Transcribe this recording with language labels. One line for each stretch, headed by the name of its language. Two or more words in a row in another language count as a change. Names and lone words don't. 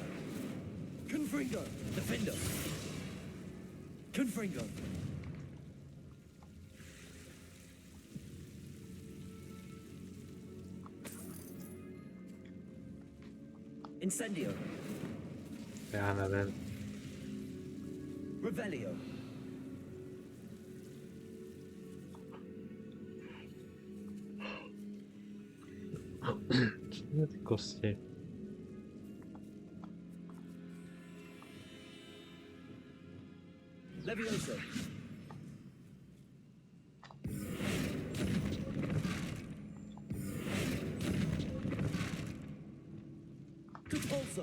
Latin: Confringo. Defendo. Confringo. Incendio.
Czech: Já nevím.
Latin: Revelio.
Czech: Co jsou ty kosti?
Latin: Levioso. Compulso.